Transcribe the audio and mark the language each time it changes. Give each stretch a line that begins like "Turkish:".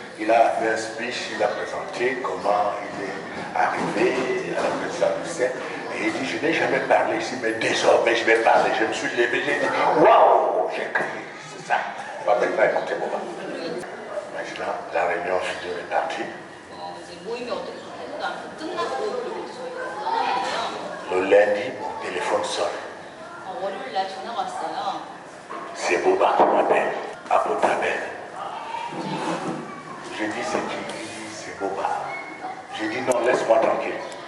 French: Il a fait un speech, il a présenté comment il est arrivé à la présidence du CEP. Et Et il dit, je n'ai jamais parlé ici, mais désormais je vais parler. Je me suis levé, j'ai dit, waouh, j'ai crié, c'est ça. Pas maintenant, écoutez moi. Maintenant, la réunion finit est partie.
Korean: 이제 모임이 어떻게 해도 안 끝났고 그리고 이제 저희가 떠나는데요.
French: Le lundi, mon téléphone sonne.
Korean: 월요일 날 전화가 왔어요.
French: C'est Boba qui m'appelle, à Potabel. Je dis, c'est qui? Il dit, c'est Boba. J'ai dit, non, laisse-moi tranquille.